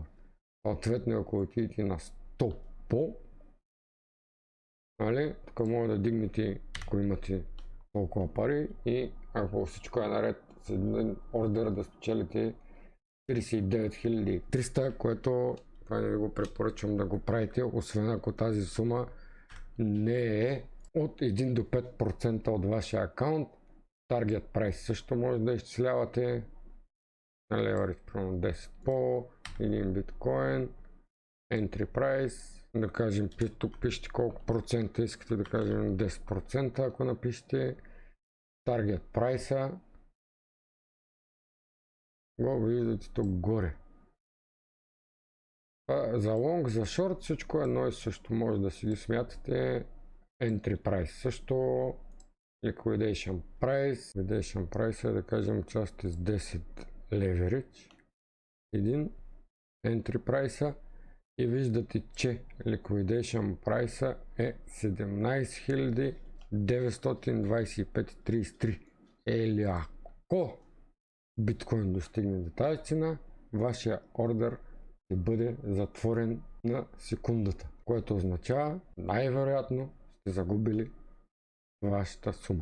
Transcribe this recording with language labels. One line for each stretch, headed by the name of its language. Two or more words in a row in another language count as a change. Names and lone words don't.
Bulgarian: Съответно, ако отидете на 100 по, нали, тук може да дигнете, ако имате толкова пари, и ако всичко е наред с един ордер, да спечелите 39300, което това не ви го препоръчвам да го правите, освен ако тази сума не е от 1 до 5% от вашия акаунт.
English: Target price
Bulgarian: също може да изчислявате на leverage, примерно 10 по, 1 биткоин,
English: entry price,
Bulgarian: да кажем, тук пишете колко процента искате, да кажем 10%, ако напишете
English: target price,
Bulgarian: го виждате тук горе. За long, за short всичко едно и също, може да си ги смятате.
English: Entry price
Bulgarian: също,
English: liquidation price
Bulgarian: е, да кажем, част с 10 leverage, един
English: entry price,
Bulgarian: и виждате, че
English: liquidation price
Bulgarian: е 17925,33. Или ако биткоин достигне до тази цена, вашия ордер ще бъде затворен на секундата, което означава, най-вероятно сте загубили вашата сума.